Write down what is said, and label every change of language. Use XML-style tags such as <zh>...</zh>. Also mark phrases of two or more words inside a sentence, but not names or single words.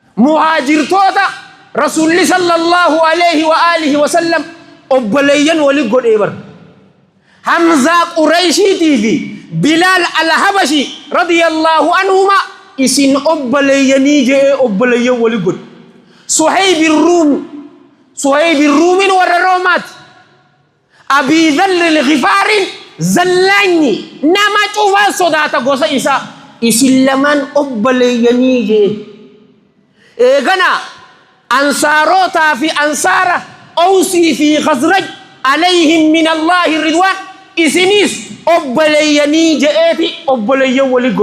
<om>muhaajirtoota rasuulli</om> <ar>صلى الله عليه وعلى آله وسلم</ar> <om>obboleeyyan wali godhee bar Hamzaa Qurayshiitii fi Bilaal al-Habashi</om> <ar>رضي الله عنهما</ar> <om>isin obboleeyyanii jee obboleeyyan wali godhe Suhayb ar-Ruumin warra Roomaati Abii Dharr al-Ghifaari zallanyi nama cufaa sodaata gosa isaa isin lamaan obboleeyyanii jee eegana ansaarotaa fi ansaara Awsii fi Khazraj</om> <ar>عليهم من الله رضوان</ar> <om>isinis obboleeyyanii je'eeti obboleeyyan wali godhe</om>